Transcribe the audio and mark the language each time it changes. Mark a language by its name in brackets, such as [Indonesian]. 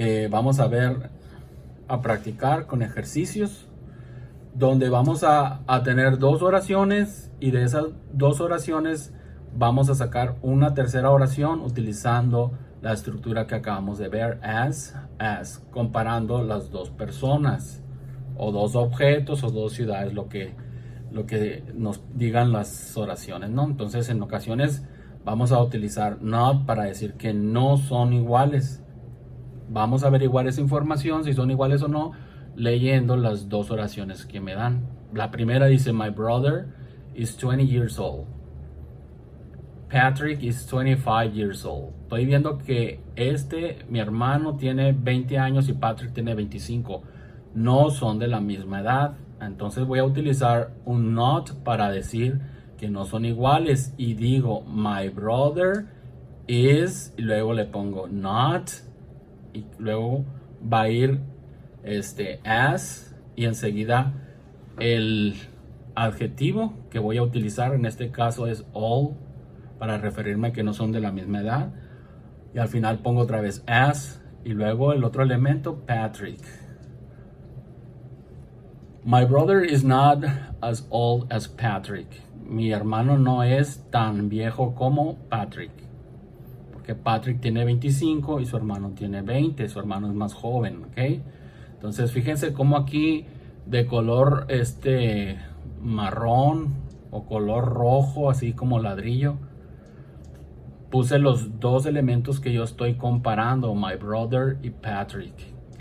[Spanish] Vamos a practicar con ejercicios donde vamos a tener dos oraciones, y de esas dos oraciones vamos a sacar una tercera oración utilizando la estructura que acabamos de ver, as, comparando las dos personas o dos objetos o dos ciudades, lo que nos digan las oraciones, ¿no? Entonces en ocasiones vamos a utilizar not para decir que no son iguales. Vamos a averiguar esa información, si son iguales o no, leyendo las dos oraciones que me dan. La primera dice, [English] my brother is 20 years old. Patrick is 25 years old. [Spanish] Estoy viendo que mi hermano tiene 20 años y Patrick tiene 25. No son de la misma edad. Entonces voy a utilizar un not para decir que no son iguales. Y digo, [English] my brother is, [Spanish] y luego le pongo not, y luego va a ir as, y enseguida el adjetivo que voy a utilizar en este caso es all, para referirme a que no son de la misma edad. Y al final pongo otra vez as, y luego el otro elemento, Patrick. [English] My brother is not as old as Patrick. [Spanish] Mi hermano no es tan viejo como Patrick. Porque Patrick tiene 25 y su hermano tiene 20. Su hermano es más joven, ¿ok? Entonces fíjense cómo aquí de color marrón o color rojo, así como ladrillo, puse los dos elementos que yo estoy comparando, [English] my brother [Spanish] y Patrick, ¿ok?